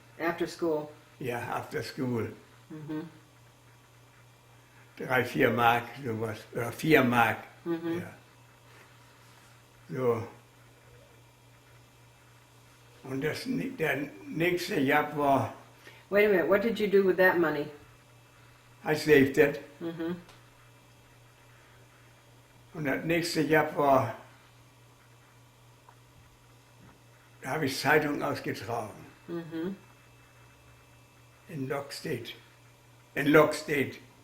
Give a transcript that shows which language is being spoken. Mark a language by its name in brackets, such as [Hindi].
[English] After school? ja, after school. Mhm. [German] 3-4 Mark, sowas, oder 4 Mark. Ja. So. Und der nächste Jahr war, [English] Wait a minute, what did you do with that money? I saved it. Mhm. [German] Und das nächste Jahr war, da habe ich Zeitung ausgetragen. Mhm. In Lockstedt. In Lockstedt.